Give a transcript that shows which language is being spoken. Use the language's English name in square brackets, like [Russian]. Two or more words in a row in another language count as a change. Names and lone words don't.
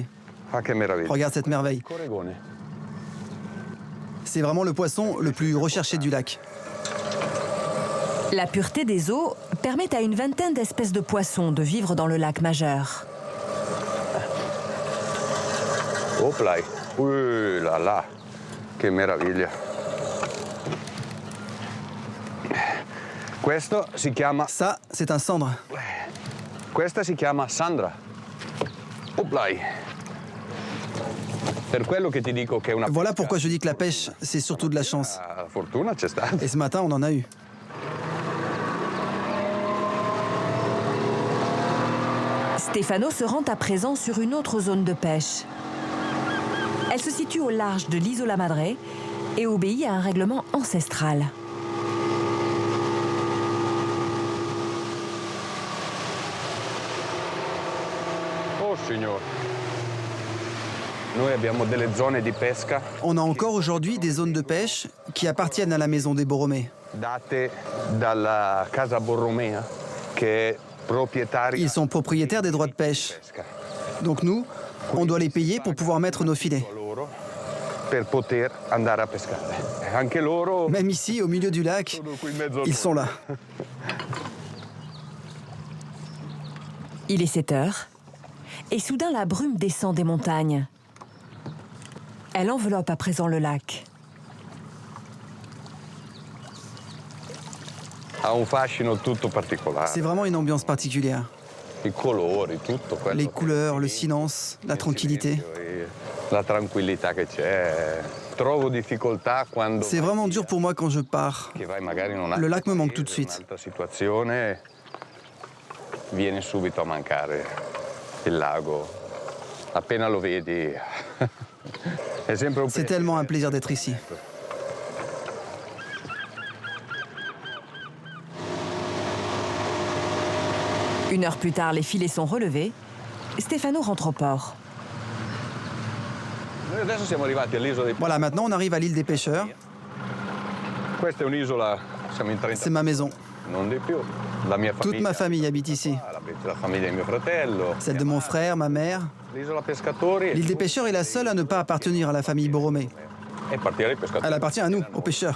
[French] Regarde cette merveille. C'est vraiment le poisson le plus recherché du lac. La pureté des eaux permet à une vingtaine d'espèces de poissons de vivre dans le lac Majeur. Hop là, là là, [Italian] che meraviglia. Questo si chiama... [French] Ça, c'est un cendre. [Italian] Questa si chiama Sandra. [French] Hop là. [Italian] Per quello che ti dico che è una... [French] Voilà pourquoi je dis que la pêche, c'est surtout de la chance. [Italian] La fortuna c'è stata. [French] Et ce matin, on en a eu. Stefano se rend à présent sur une autre zone de pêche. Elle se situe au large de l'Isola Madre et obéit à un règlement ancestral. [Italian] Oh signore. Noi abbiamo delle zone di pesca [French] On a encore aujourd'hui des zones de pêche qui appartiennent à la maison des Borromée. [Italian] date dalla Casa Borromea che è proprietaria [French] Ils sont propriétaires des droits de pêche. [Italian] pesca. [French] Donc nous, on doit les payer pour pouvoir mettre nos filets. [Italian] Loro per poter andare a pescare. E anche loro [French] Même ici, au milieu du lac, [Italian] sono qui in mezzo a [French] ils sont là. Il est 7 heures et soudain la brume descend des montagnes. Elle enveloppe à présent le lac. [Italian] Ha un fascino tutto particolare. [French] C'est vraiment une ambiance particulière. [Italian] I colori, tutto quello. [French] Les couleurs, le silence, la tranquillité. [Italian] La tranquillità che c'è. Trovo difficoltà quando [French] C'est vraiment dur pour moi quand je pars. [Italian] che vai magari in una [French] Le lac me manque tout de suite. [Italian] un'altra situazione viene subito a mancare il lago. Appena lo vedi è sempre un [French] C'est tellement un plaisir d'être ici. Une heure plus tard, les filets sont relevés. Stefano rentre au port. [Italian] Noi adesso siamo arrivati all'isola dei [French] Voilà, maintenant on arrive à l'île des pêcheurs. [Italian] Questa è un'isola, siamo in 30, [French] C'est ma maison. [Italian] non di più. La mia [French] Toute [Italian] famiglia, [French] ma famille habite ici. [Italian] la famiglia di mio fratello. [French] Celle de mon frère, ma mère. [Italian] L'isola pescatori [French] L'île des pêcheurs est la seule à ne pas appartenir à la famille Borromée. [Italian] è partire dai pescatori. [French] Elle appartient à nous, aux pêcheurs.